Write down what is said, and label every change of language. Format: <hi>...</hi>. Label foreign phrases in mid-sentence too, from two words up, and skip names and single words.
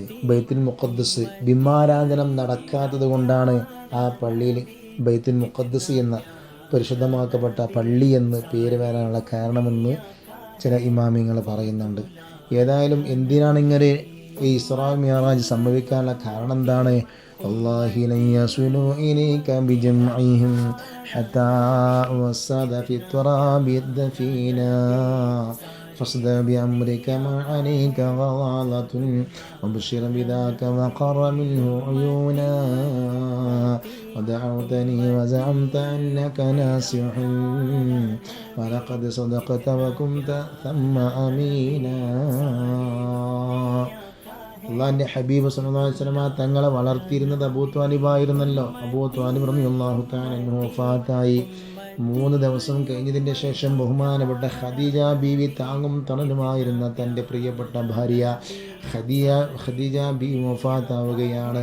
<ml>ബൈത്തുൽ മുഖദ്ദസ് ബിംബാരാധനം നടക്കാത്തത് കൊണ്ടാണ് ആ പള്ളിയിൽ ബൈത്തുൽ മുഖദ്ദസ് എന്ന പരിശുദ്ധമാക്കപ്പെട്ട പള്ളി എന്ന് പേര് വരാനുള്ള കാരണമെന്ന് ചില ഇമാമിങ്ങൾ പറയുന്നുണ്ട്. ഏതായാലും എന്തിനാണ് ഇങ്ങനെ ഈ ഇസ്റാ മിഅ്റാജ് സംഭവിക്കാനുള്ള കാരണം എന്താണ്?</ml> <ar>والله لن يصلوا إليك بجمعهم حتى أوسد في التراب دفينا فاصدع بأمرك ما عليك غضالة وبشر بذاك وقر منه عيونا ودعوتني وزعمت أنك ناصح ولقد صدقت وكنت ثم أمينا.</ar> <ml>അള്ളാഹിൻ്റെ ഹബീബ്</ml> <ar>صلى الله عليه وسلم</ar> <ml>തങ്ങളെ വളർത്തിയിരുന്നത് അബൂ ത്വാലിബായിരുന്നല്ലോ. അബൂ ത്വാലിബ്</ml> <ar>رضي الله تعالى عنه</ar> <ml>വഫാത്തായി 3 ദിവസം കഴിഞ്ഞതിൻ്റെ ശേഷം ബഹുമാനപ്പെട്ട ഖദീജ ബീവി താങ്ങും തണലുമായിരുന്ന തൻ്റെ പ്രിയപ്പെട്ട ഭാര്യ ഖദീജ ബീവി വഫാത്താവുകയാണ്.</ml>